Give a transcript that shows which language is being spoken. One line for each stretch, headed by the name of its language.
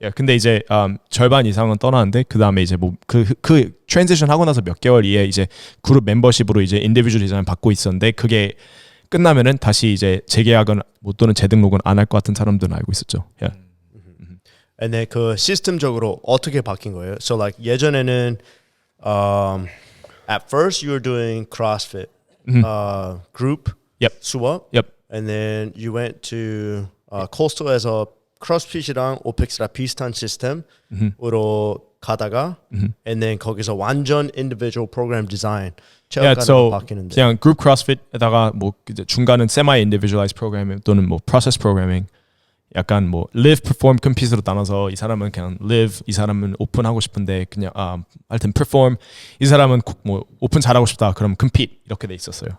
Korean: 근데 이제 절반 이상은 떠나는데 그 다음에 이제 뭐 그 트랜지션 하고 나서 몇 개월 이에 이제 그룹 멤버십으로 이제 인디비주얼 디자인 받고 있었는데 그게 끝나면은 다시 이제 재계약은 못 또는 재등록은 안 할 것 같은 사람들은 알고 있었죠.
English: And then
Korean: 그 시스템적으로 어떻게 바뀐 거예요?
English: So like
Korean: 예전에는
English: at first you were doing CrossFit group Yep.
Korean: 수업.
English: Yep. And then you went to
Korean: Coastal에서 크로스핏이랑 오펙스랑 비슷한 시스템으로 가다가 and then 거기서 완전 individual program design 체육관으로 바뀌는데 그냥 그룹 크로스핏에다가 뭐 이제 중간은 semi individualized programming 또는 뭐 process programming 약간 뭐 live, perform, compete로 나눠서 이 사람은 그냥 live, 이 사람은 open 하고 싶은데 그냥 하여튼 perform, 이 사람은 뭐 open 잘하고 싶다 그럼 compete 이렇게 돼 있었어요.